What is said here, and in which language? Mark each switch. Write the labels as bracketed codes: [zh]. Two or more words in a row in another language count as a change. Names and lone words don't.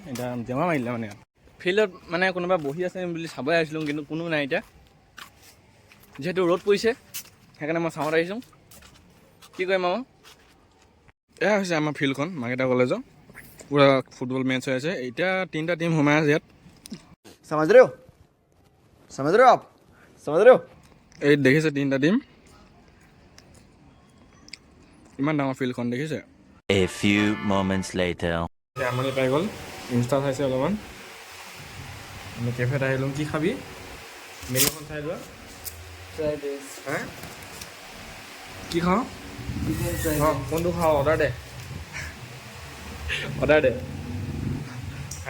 [as] এতিয়া জেমা মাৰিলে মানে ফিল্ডত মানে কোনোবা বহি আছে বুলি চাবই আহিছিলোঁ, কিন্তু কোনো নাই। এতিয়া যিহেতু ৰ'দ পৰিছে সেইকাৰণে মই চাওঁত আহিছোঁ। কি কৰিম আৰু এয়া হৈছে আমাৰ ফিল্ডখন, মাৰ্কেটা কলেজৰ পূৰা [en] football match [as] হৈ আছে। এতিয়া 3টা টিম সোমাই আছে ইয়াত, [hi] समझ रहे हो आप समझ रहे हो। [as] এই দেখিছে 3টা টিম, ইমান ডাঙৰ ফিল্ডখন দেখিছে। [en] A few moments later. [as] আমনি পাই গ'ল, ইনষ্টা চাইছে অলপমান, আমি কেফেত আহিলোঁ। কি খাবি, মেনুখন চাই লোৱা। হা কি খাওঁ, কোনটো খাওঁ, অৰ্ডাৰ দে হা।